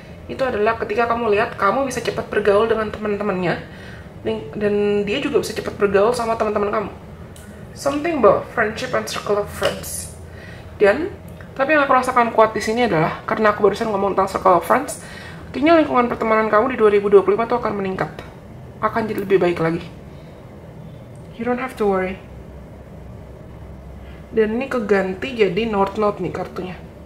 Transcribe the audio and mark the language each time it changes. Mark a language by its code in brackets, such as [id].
[id] Itu adalah ketika kamu lihat, kamu bisa cepat bergaul dengan teman-temannya, dan dia juga bisa cepat bergaul sama teman-teman kamu. [en] Something about friendship and circle of friends. [id] Dan tapi yang aku rasakan kuat di sini adalah karena aku barusan ngomong tentang circle of friends, kayaknya lingkungan pertemanan kamu di 2025 tuh akan meningkat, akan jadi lebih baik lagi. [en] You don't have to worry. [id] Dan ini keganti jadi North Node nih kartunya.